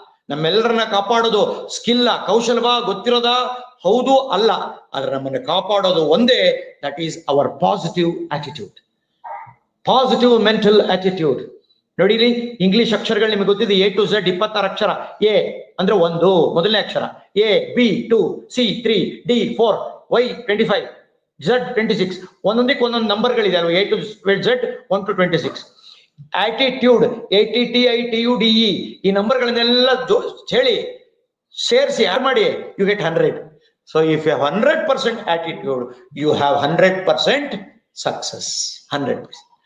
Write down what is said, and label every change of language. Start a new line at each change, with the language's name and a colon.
Kannada: ನಮ್ಮೆಲ್ಲರನ್ನ ಕಾಪಾಡೋದು ಸ್ಕಿಲ್ಲ, ಕೌಶಲ್ವ, ಗೊತ್ತಿರೋದ? ಹೌದು ಅಲ್ಲ. ಆದ್ರೆ ನಮ್ಮನ್ನು ಕಾಪಾಡೋದು ಒಂದೇ,
English: That is our positive attitude, positive mental attitude.
Kannada: ನೋಡಿರಿ, ಇಂಗ್ಲಿಷ್ ಅಕ್ಷರಗಳು ನಿಮಗೆ ಗೊತ್ತಿದೆ, A to Z 26 Akshara. A ಅಂದ್ರೆ 1 ಮೊದಲನೇ ಅಕ್ಷರ, A, B 2, C 3, D 4, Y 25, Z 26. ಒಂದೊಂದಕ್ಕೆ ಒಂದೊಂದು ನಂಬರ್ಗಳಿದೆ ಅಲ್ವಾ, A to Z 1 to 26. Attitude ATTITUDE, ಈ ನಂಬರ್ಗಳನ್ನೆಲ್ಲ ಹೇಳಿ ಸೇರಿಸಿ ಆಡ್ ಮಾಡಿ,
English: You get 100. So if you have 100% attitude, you have 100% success. 100%.